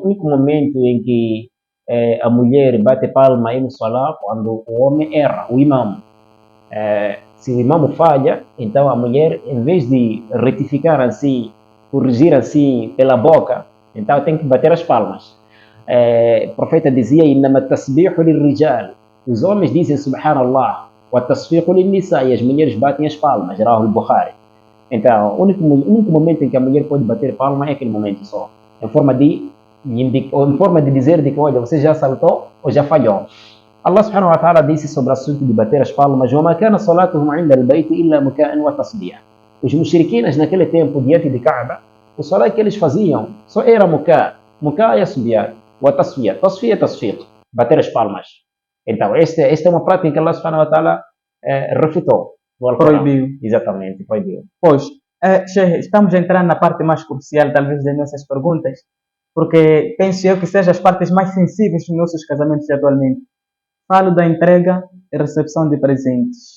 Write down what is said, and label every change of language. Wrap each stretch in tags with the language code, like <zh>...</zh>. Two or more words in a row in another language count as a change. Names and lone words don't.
<pt>único momento em que a mulher bate palma aí no salat, quando o homem erra, o imam. Se o imam falha, então a mulher, em vez de retificar assim, corrigir assim pela boca, então tem que bater as palmas. O profeta dizia:</pt> <ar>"إنما التسبيح للرجال".</ar> <pt>Os homens dizem</pt> <ar>سبحان الله، والتصفيق للنساء,</ar> <pt>e as mulheres batem as palmas.</pt> <ar>رواه البخاري.</ar> <pt>Então, o único momento em que a mulher pode bater palma é aquele momento só, em forma de dizer de que, olha, você já saltou ou já falhou.</pt> <ar>الله سبحانه وتعالى</ar> <pt>disse sobre o assunto de bater as palmas:</pt> <ar>وَمَا كَانَ صَلَاتُهُمْ عِنْدَ الْبَيْتِ إِلَّا مُكَاءً وَتَصْدِيًا.</ar> <pt>Os mushriquinas naquele tempo diante de Kaaba, o salat que eles faziam só era muká. Muká é assobiar.</pt> <ar>وتصدية. تصدية</ar> <pt>é tasfiq. Bater as palmas. Então, esta é uma prática que</pt> <ar>الله سبحانه وتعالى</ar> <pt>refutou no Alcorão. Proibiu. Exatamente, proibiu. Pois, Sheikh, estamos a entrar na parte mais crucial, talvez, das nossas perguntas, porque penso eu que sejam as partes mais sensíveis dos nossos casamentos atualmente. Falo da entrega e recepção de presentes.</pt>